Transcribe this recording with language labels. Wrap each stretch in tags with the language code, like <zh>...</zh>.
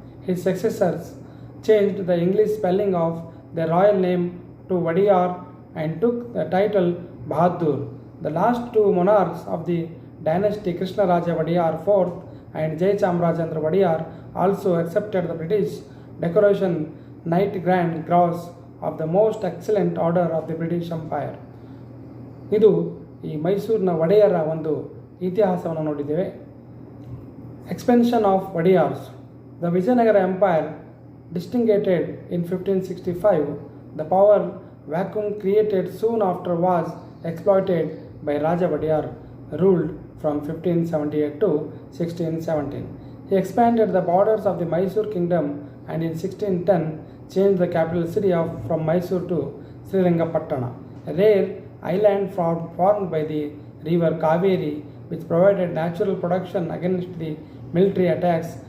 <en>His successors changed the English spelling of their royal name to Wodeyar and took the title Bahadur. The last two monarchs of the dynasty, Krishnaraja Wodeyar IV and Jayachamrajendra Wodeyar, also accepted the British decoration Knight Grand Cross of the most excellent order of the British Empire.</en> <kn>ಇದು ಈ ಮೈಸೂರಿನ ಒಡೆಯರ ಒಂದು ಇತಿಹಾಸವನ್ನು ನೋಡಿದ್ದೇವೆ.</kn> <en>Expansion of Wodeyars. The Vijayanagara empire distinguished in 1565. The power vacuum created soon after was exploited by Raja Wodeyar, ruled from 1578 to 1617. He expanded the borders of the Mysore kingdom and in 1610 changed the capital city from Mysore to Srirangapatna, a rare island formed by the river Kaveri, which provided natural protection against the military attacks.</en>